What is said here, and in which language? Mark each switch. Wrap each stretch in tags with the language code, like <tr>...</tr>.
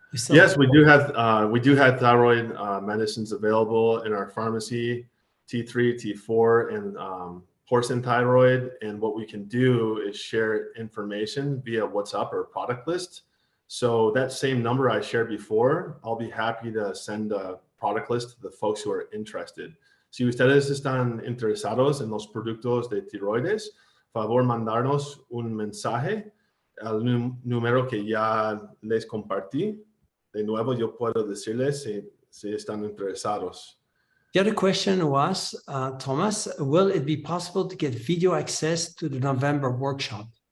<en>Yes, we do have thyroid medicines available in our pharmacy, T3, T4, and porcine thyroid. And what we can do is share information via WhatsApp or product list. So that same number I shared before, I'll be happy to send a product list to the folks who are interested.</en> <es>Si ustedes están interesados en los productos de tiroides, favor mandarnos un mensaje al número que ya les compartí. De nuevo, yo puedo decirles si están interesados.</es> <en>The other question was, Thomas, will it be possible to get video access to the November workshop?</en>